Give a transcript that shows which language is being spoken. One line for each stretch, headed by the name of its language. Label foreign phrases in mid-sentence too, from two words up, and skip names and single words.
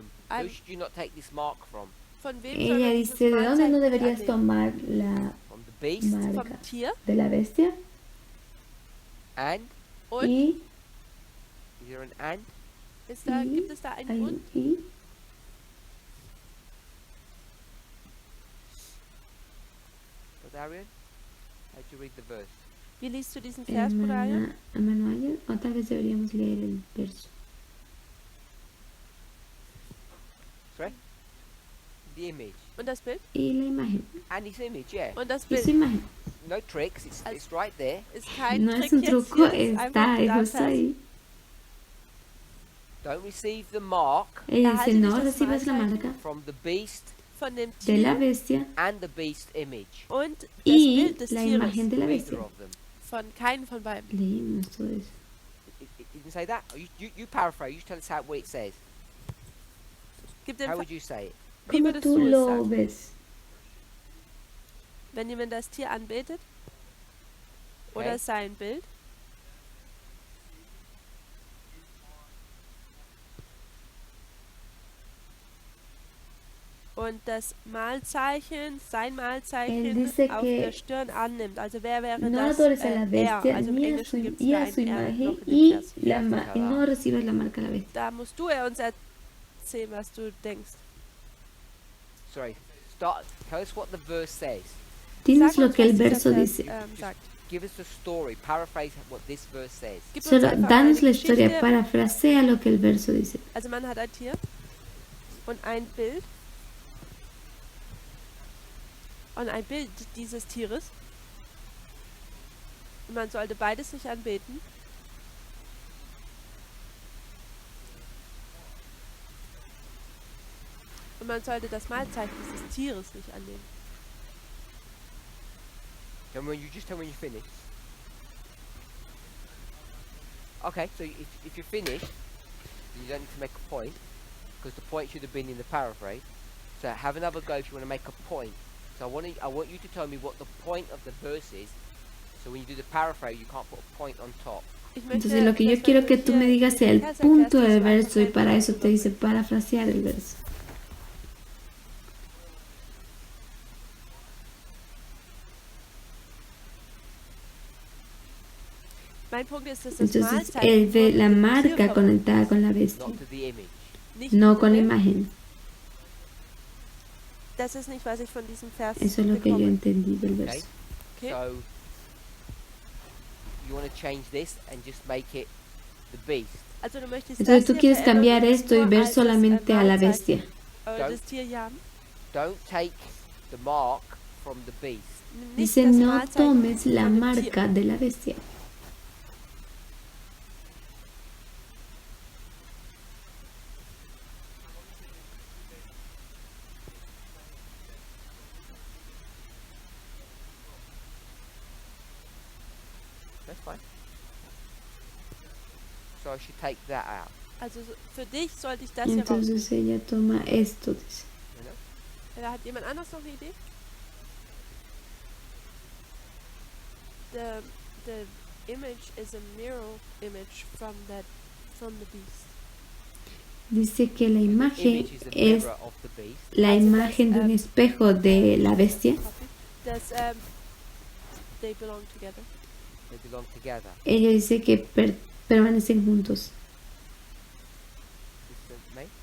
English: I'm- Who should you not take this mark from?
German: Von wem soll
Spanish: Ella
German: man
Spanish: dice,
German: dieses
Spanish: ¿de dónde no
German: Mahlzeichen
Spanish: deberías
German: annehmen?
Spanish: tomar la
English: From the beast
Spanish: marca?
German: Vom Tier
Spanish: ¿De la bestia?
English: and
German: und
Spanish: Y,
English: is there an and?
German: gibt es da einen
Spanish: hay
German: und?
Spanish: un y.
English: Brother Arian, how do you read the verse?
German: Wie liest du diesen Vers, Bruder Arian?
Spanish: Hermano Ariel, o tal vez deberíamos leer el verso.
English: Sorry? The image.
German: Und das Bild?
Spanish: Y la imagen.
English: And his image, yeah.
German: Und das
Spanish: Y su
German: Bild
Spanish: imagen.
English: No tricks, it's right there.
German: ist kein
Spanish: No es
German: Trick
Spanish: un
German: jetzt
Spanish: truco,
German: hier, es ist einfach
Spanish: está,
German: da
Spanish: es justo
German: Vers.
Spanish: ahí.
English: Don't receive the mark
Spanish: Ella
German: Erhalte
Spanish: dice,
German: nicht
Spanish: no
German: das
Spanish: recibas la
German: Mahlzeichen
Spanish: marca
English: from the beast
German: von dem
Spanish: de la
German: Tier
Spanish: bestia
English: and the beast image.
German: und das
Spanish: y
German: Bild des
Spanish: la
German: Tieres.
Spanish: imagen de la
English: Neither
Spanish: bestia.
English: of them.
German: Von keinem von beiden.
Spanish: Leímos todo eso.
English: It didn't say that? Oh, you paraphrase, you tell us what it says.
German: Gib den
English: How
German: Ver-
English: would you say it?
German: Wie
Spanish: ¿Cómo
German: würdest
Spanish: tú
German: du es
Spanish: lo
German: sagen?
Spanish: ves?
German: Wenn jemand das Tier anbetet oder
English: Okay.
German: sein Bild und und das Malzeichen, sein
Spanish: Él
German: Malzeichen
Spanish: dice
German: auf der
Spanish: que
German: Stirn annimmt. Also wer wäre
Spanish: no
German: das?
Spanish: adores a la
German: Er.
Spanish: bestia
German: Also im
Spanish: ni a
German: Englischen
Spanish: su,
German: gibt es
Spanish: y
German: da
Spanish: a
German: ein
Spanish: su
German: R
Spanish: imagen
German: noch in dem
Spanish: y,
German: Vers.
Spanish: y no recibas la marca de la bestia.
German: Da musst du uns erzählen, was du denkst.
English: Sorry. Tell us what the verse says.
Spanish: Dinos
German: Sag
Spanish: lo
German: uns,
Spanish: que
German: was
Spanish: el
German: dieser
Spanish: verso
German: Vers
Spanish: dice.
German: sagt.
English: Give us the story. Paraphrase what this verse says.
German: Gib uns
Spanish: Solo
German: einfach
Spanish: danos
German: eine
Spanish: la historia,
German: Geschichte.
Spanish: parafrasea lo que el verso dice.
German: Also man hat ein Tier und ein Bild. Und ein Bild dieses Tieres. Und man sollte beides nicht anbeten. Und man sollte das Mahlzeichen dieses Tieres nicht annehmen.
English: And when you just tell me when you're finished. Okay, so if you're finished, then you don't need to make a point, because the point should have been in the paraphrase. So have another go if you want to make a point. So I want you to tell me what the point of the verse is. So when you do the paraphrase, you can't put a point on top.
Spanish: Entonces lo que yo quiero que tú me digas sea el punto del verso y para eso te dice parafrasear el verso.
German: Mein Punkt ist, dass das
Spanish: Entonces
German: Mahlzeichen
Spanish: él ve la
German: nur mit dem
Spanish: marca
German: Tier
Spanish: conectada con la bestia,
English: Not to the image.
German: nicht
Spanish: no
German: mit
Spanish: con la
German: dem-
Spanish: imagen.
German: Das ist nicht, was ich von diesem Vers
Spanish: Eso es lo que yo
German: bekomme.
Spanish: entendí del Okay. verso. Okay.
English: So you want to change this and just make it the beast.
German: Also du möchtest
Spanish: Entonces
German: das
Spanish: tú
German: hier
Spanish: quieres
German: verändern
Spanish: cambiar
German: und es
Spanish: esto y
German: nur
Spanish: ver
German: als das,
Spanish: solamente a la
German: Mahlzeichen,
Spanish: bestia.
German: das Tier jagen.
English: Don't take the mark from the beast.
German: Nicht
Spanish: Dice
German: das
Spanish: no
German: Mahlzeichen
Spanish: tomes la
German: von dem
Spanish: marca
German: Tier.
Spanish: de la bestia.
English: That's fine. So I should take that out.
German: Also für dich sollte ich das hier
Spanish: Entonces
German: rausnehmen.
Spanish: ella toma esto, dice.
English: You know?
German: Hat jemand anders noch eine Idee?
English: The image is a mirror image from the beast.
Spanish: Dice que la
English: The
Spanish: imagen
English: image is a
Spanish: es
English: mirror of the beast.
Spanish: la
German: Also
Spanish: imagen de un espejo de la bestia.
German: Das,
English: they belong together. They belong together.
Spanish: Ella dice que permanecen juntos.
English: Listen to me.